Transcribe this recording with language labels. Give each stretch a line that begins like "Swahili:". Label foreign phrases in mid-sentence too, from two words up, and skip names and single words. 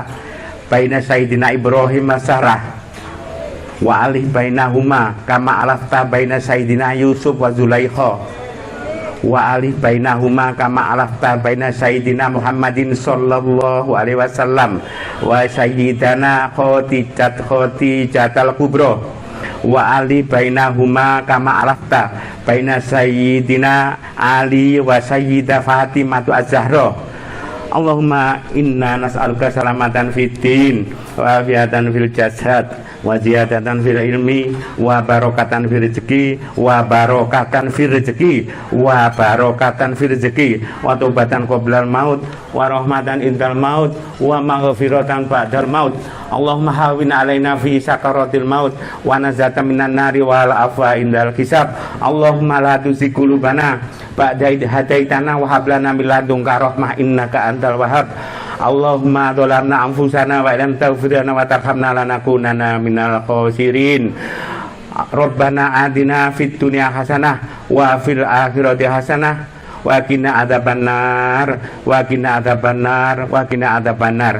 Arabic: بين سيدنا إبراهيم وسارة، وألف بينهما كما ألفت بين سيدنا يوسف وزليخا، وألف بينهما كما ألفت بين سيدنا محمد صلى الله عليه وسلم وسيدنا خديجة الكبرى، وألف بينهما كما ألفت بين سيدنا علي والسيدة فاطمة الزهراء. اللهم إنا نسألك سلامة في الدين وعافية في الجسد وزيادة في العلم وبركة في الرزق وبركة في الرزق وبركة في الرزق وتوبة قبل الموت ورحمة عند الموت ومغفرة بعد الموت. اللهم هون علينا في سكرات الموت ونجاة من النار والعفو عند الحساب. اللهم لا تزغ قلوبنا بعد إذ هديتنا وهب لنا من لدنك رحمة إنك أنت الوهاب. اللهم ظلمنا أنفسنا ولم تغفر لنا وترحمنا لنكونن من الخاسرين. ربنا آتنا في الدنيا حسنة وفي الآخرة حسنة وقنا عذاب النار وقنا عذاب النار وقنا عذاب النار.